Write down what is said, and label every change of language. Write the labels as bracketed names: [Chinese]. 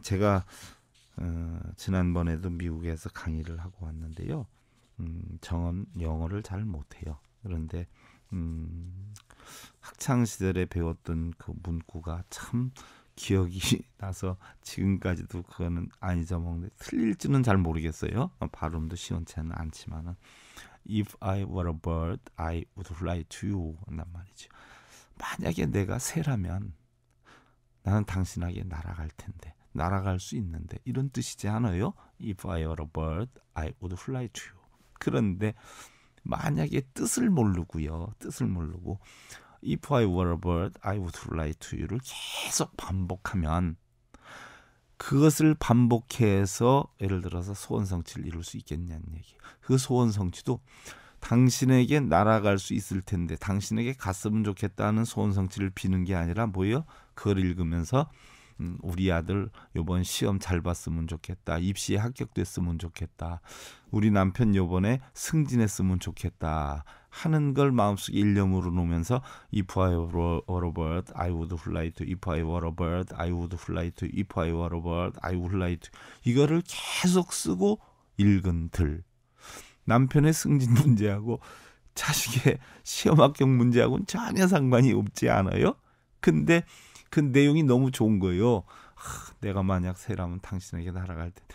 [Korean] 제가 지난번에도 미국에서 강의를 하고 왔는데요. 저는 영어를 잘 못해요. 그런데 학창 시절에 배웠던 그 문구가 참 기억이 나서 지금까지도 그거는 안 잊어먹는데 틀릴지는 잘 모르겠어요. 발음도 시원치는 않지만은 [English] If I were a bird, I would fly to you [Korean] 한단 말이죠. 만약에 내가 새라면 나는 당신에게 날아갈 텐데, 날아갈 수 있는데 이런 뜻이지 않아요? [English] If I were a bird, I would fly to you. [Korean] 그런데 만약에 뜻을 모르고요. 뜻을 모르고 [English] If I were a bird, I would fly to you [Korean] 를 계속 반복하면 그것을 반복해서 예를 들어서 소원성취를 이룰 수 있겠냐는 얘기. 그 소원성취도 당신에게 날아갈 수 있을 텐데 당신에게 갔으면 좋겠다는 소원성취를 비는 게 아니라 뭐예요? 그걸 읽으면서 우리 아들 요번 시험 잘 봤으면 좋겠다. 입시에 합격됐으면 좋겠다. 우리 남편 요번에 승진했으면 좋겠다. 하는 걸 마음속에 일념으로 놓으면서 [English] If I were a bird, I would fly to. If I were a bird, I would fly to. If I were a bird, I would fly to. [Korean] 이거를 계속 쓰고 읽은들 남편의 승진 문제하고 자식의 시험 합격 문제하고는 전혀 상관이 없지 않아요? 근데 그 내용이 너무 좋은 거예요. 내가 만약 새라면 당신에게 날아갈 때.